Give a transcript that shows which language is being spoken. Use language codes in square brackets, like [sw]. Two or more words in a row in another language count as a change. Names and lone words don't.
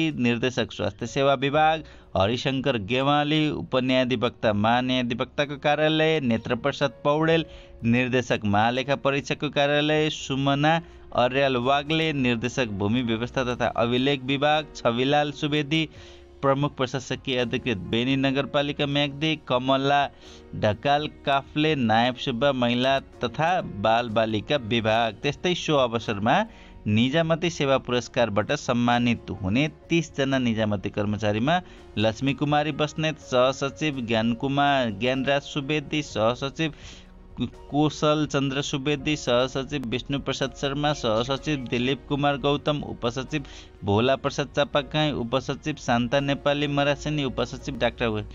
[ne] निर्देशक स्वास्थ्य सेवा विभाग, हरिशंकर गेवाली, उपन्यायाधिवक्ता महान्यायाधिवक्ताको कार्यालय, नेत्रप्रसाद पौडेल, निर्देशक महालेखा परीक्षकको कार्यालय, सुमना अर्याल वाग्ले, निर्देशक भूमि व्यवस्था तथा अभिलेख विभाग, छविलाल सुवेदी, प्रमुख प्रशासकीय अधिकृत बेनी नगरपालिका म्याग्दी, कमला ढकाल काफ्ले, नायब सुब्बा महिला तथा बालबालिका विभाग। त्यस्तै सो अवसरमा निजामती सेवा पुरस्कारबाट सम्मानित हुने 30 जना निजामती कर्मचारीमा लक्ष्मी कुमारी बस्नेत, सहसचिव ज्ञानराज सुवेदी, सहसचिव कौशल चन्द्र सुवेदी, सहसचिव विष्णु प्रसाद शर्मा, सहसचिव दिलीप कुमार गौतम, उपसचिव भोला प्रसाद चापाकाई, उपसचिव शान्ता नेपाली मरासिनी, उपसचिव डाक्टर